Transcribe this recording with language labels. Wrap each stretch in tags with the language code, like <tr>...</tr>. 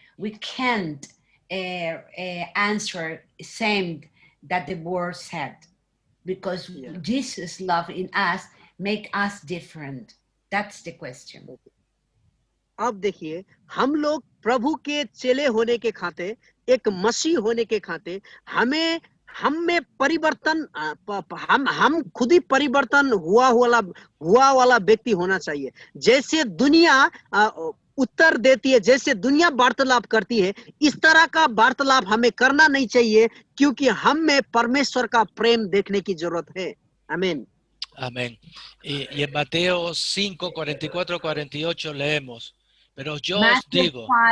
<en>We can't answer same that the world said, because Jesus' love in us make us different. That's the question.</en> <hi>अब देखिए, हम लोग प्रभु के चेले होने के खाते, एक मसीह होने के खाते, हम में परिवर्तन, हम खुद ही परिवर्तन हुआ वाला व्यक्ति होना चाहिए. जैसे दुनिया उत्तर देती है, जैसे दुनिया वार्तालाप करती है, इस तरह का वार्तालाप हमें करना नहीं चाहिए, क्योंकि हम में परमेश्वर का प्रेम देखने की जरूरत है. आमीन.</hi> <es>Amén. Y en Mateo 5, 44, 48 leemos, pero yo os digo.</es>